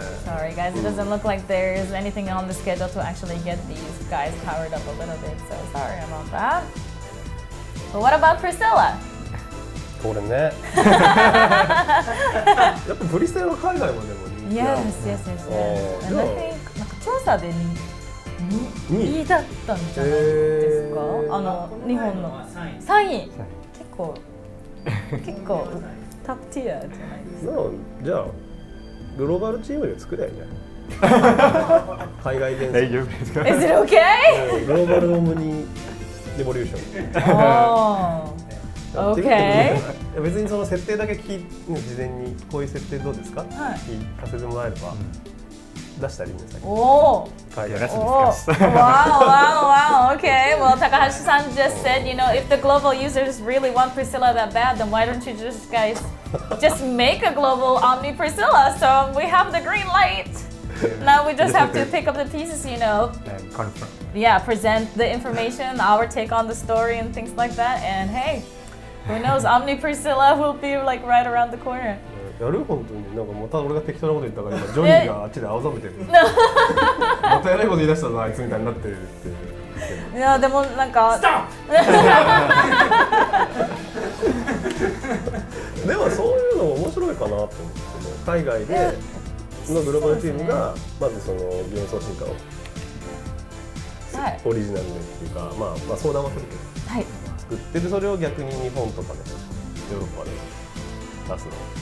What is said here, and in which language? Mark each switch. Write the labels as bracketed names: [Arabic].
[English] Sorry guys, it doesn't look like there's anything on the schedule to actually get these guys powered up a little bit. So sorry about that. But what about Priscilla? [Japanese] これね。やっぱプリセラは海外もでも人気ある。 [English] Yes. And I think [Japanese] なんか調査で2位だったんじゃないですか。日本の3位。結構トップティアじゃないですか。じゃあグローバルチームで作ればいいんじゃない。海外伝説。 [English] Is it okay? [Japanese] グローバルオムニレボリューション。 [English] Okay. [Japanese] 別にその設定だけ事前にこういう設定どうですか聞かせてもらえれば出したらいいんですよ。 [English] Oh. Wow. Okay. Well, Takahashi-san just said, if the global users really want Priscilla that bad, then why don't you guys just make a global Omni Priscilla? So we have the green light. Now we just have to pick up the pieces, and confirm. Yeah, present the information, our take on the story and things like that. And hey, who knows? Omni Priscilla will be like right around the corner. [Japanese] やる本当になんかまた俺が適当なこと言ったから今ジョニーがあっちで青ざめてる。またやらいこと言い出したぞあいつみたいになってるって。いやでもなんか。でもそういうのも面白いかなと思って、海外でのグローバルチームがまずそのゲーム送信化をオリジナルでっていうか、まあ相談はするけど、作ってるそれを逆に日本とかねヨーロッパで出すの。